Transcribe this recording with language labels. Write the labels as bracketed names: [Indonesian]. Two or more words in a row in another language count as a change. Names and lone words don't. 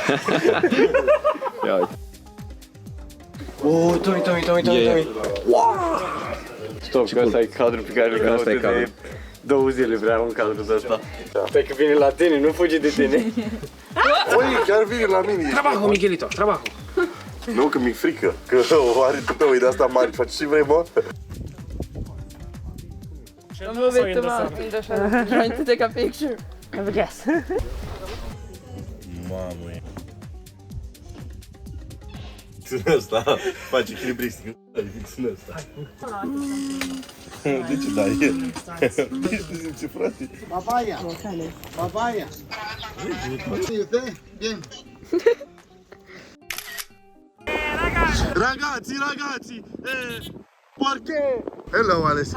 [Romanian] Ia uite. Oh, Tomi. Stop, că ăsta e cadrul pe care îl caut de 2 zile, vreau un cadru de ăsta. Stai că vine la tine, nu fugi de tine. Oi, chiar vine la mine. [Spanish] Trabajo, Miguelito, trabajo. [Romanian] Nu, că mi-e frică. Că o are tupeu de asta mare. Faci ce vrei, mă? [English] I'm moving to Mount, trying to take a picture. Have a guess. [Romanian] Mamă, e. Ține ăsta, faci echilibristic. Ține ăsta. De ce dai? Ești zice, frate. [English] Papaya. You think? Bien. [Italian] Ragazzi, perché? Hello, Alessia.